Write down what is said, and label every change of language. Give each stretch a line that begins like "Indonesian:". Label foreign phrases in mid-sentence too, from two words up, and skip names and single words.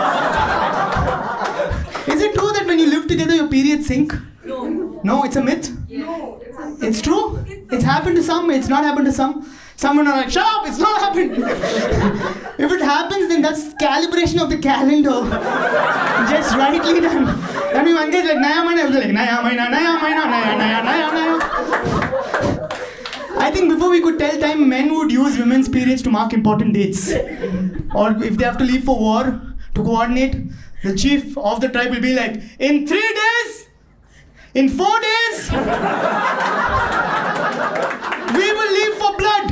English: Is it true that when you live together, your periods sink? No. No, it's a myth? No. It's true? It's happened to some, it's not happened to some. Some women are like, shut up, it's not happened. If it happens, then that's calibration of the calendar. Just rightly done. I mean, one guy is like,
Hindi: नया महीना, like, नया महीना, नया महीना, नया, नया, नया, नया.
English: I think before we could tell time, men would use women's periods to mark important dates. Or if they have to leave for war, to coordinate, the chief of the tribe will be like, in 3 days, in 4 days, we will leave for blood.